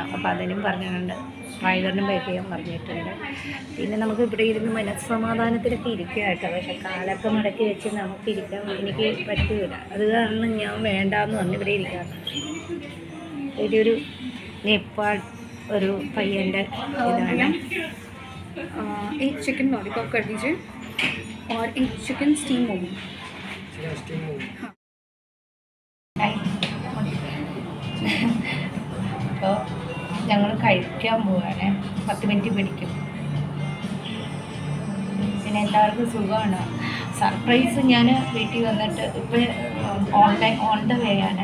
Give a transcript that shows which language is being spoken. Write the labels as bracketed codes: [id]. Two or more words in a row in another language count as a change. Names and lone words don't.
[ml] അപ്പോൾ അതിനും പറഞ്ഞിട്ടുണ്ട്, ഡ്രൈവറിനും പാക്ക് ചെയ്യാൻ പറഞ്ഞിട്ടുണ്ട്. പിന്നെ നമുക്ക് ഇവിടെ ഇരുന്ന് മനസ്സമാധാനത്തിലൊക്കെ ഇരിക്കുക കേട്ടോ. പക്ഷെ കാലൊക്കെ മടക്കി വെച്ച് നമുക്ക് ഇരിക്കാൻ എനിക്ക് പറ്റില്ല. അത് കാരണം ഞാൻ വേണ്ടാന്ന് പറഞ്ഞ് ഇവിടെ ഇരിക്കാം. ഇതൊരു നേപ്പാൾ ഒരു പയ്യൻ്റെ ഇതാണ്. [hi] एक [en] chicken lollipop [hi] कर दीजिए और एक [en] chicken steam momo. [hi] हाँ. [ml] അപ്പോൾ ഞങ്ങൾ കഴിക്കാൻ പോവുകയാണ്. 10 മിനിറ്റ് പിടിക്കും. പിന്നെ എല്ലാവർക്കും സുഖമാണ്. സർപ്രൈസ് ഞാൻ വീട്ടിൽ വന്നിട്ട് ഇപ്പോൾ [en] on the way [ml] ആണ്.